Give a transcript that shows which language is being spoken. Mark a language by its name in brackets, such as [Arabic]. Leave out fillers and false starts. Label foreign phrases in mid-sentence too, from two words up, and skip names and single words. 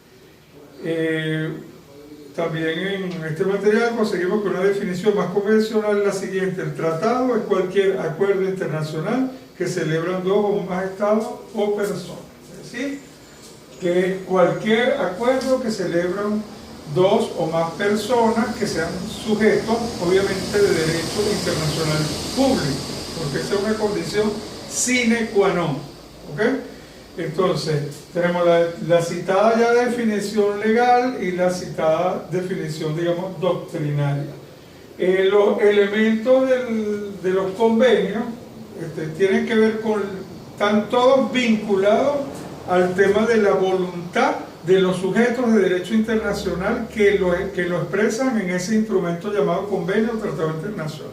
[Spanish] También en este material conseguimos que una definición más convencional es la siguiente: el tratado es cualquier acuerdo internacional que celebran dos o más estados o personas. Es decir, que cualquier acuerdo que celebran dos o más personas que sean sujetos, obviamente, de derecho internacional público, porque esa es una condición [Latin] sine qua non. [Spanish] ¿Ok? Entonces, tenemos la citada ya definición legal y la citada definición, digamos, doctrinaria. Los elementos de los convenios tienen que ver con, están todos vinculados al tema de la voluntad de los sujetos de derecho internacional que lo expresan en ese instrumento llamado convenio o tratado internacional.